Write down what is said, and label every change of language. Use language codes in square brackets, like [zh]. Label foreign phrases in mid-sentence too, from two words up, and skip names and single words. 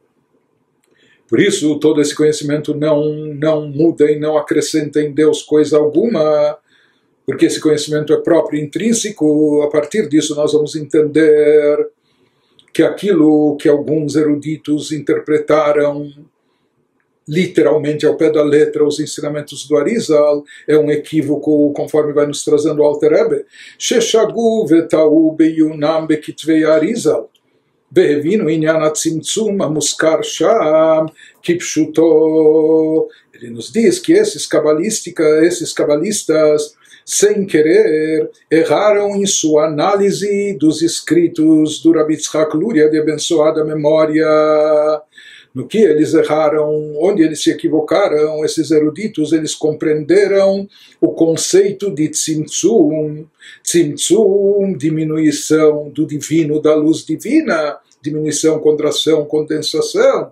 [pt] Por isso todo esse conhecimento não muda e não acrescenta em Deus coisa alguma, porque esse conhecimento é próprio e intrínseco. A partir disso nós vamos entender que aquilo que alguns eruditos interpretaram literalmente ao pé da letra os ensinamentos do Arizal é um equívoco, conforme vai nos trazendo o Alter Rebbe. [he] ששגו וטעו בעיונם בכתבי האריז"ל והבינו עניין הצמצום המוזכר שם כפשוטו. [pt] Ele nos diz que esses cabalistas, sem querer, erraram em sua análise dos escritos do Rabbi Yitzhak Luria, de abençoada memória. no que eles erraram, onde eles se equivocaram. Esses eruditos, eles compreenderam o conceito de tzimtzum, tzimtzum, diminuição do divino, da luz divina, diminuição, contração, condensação.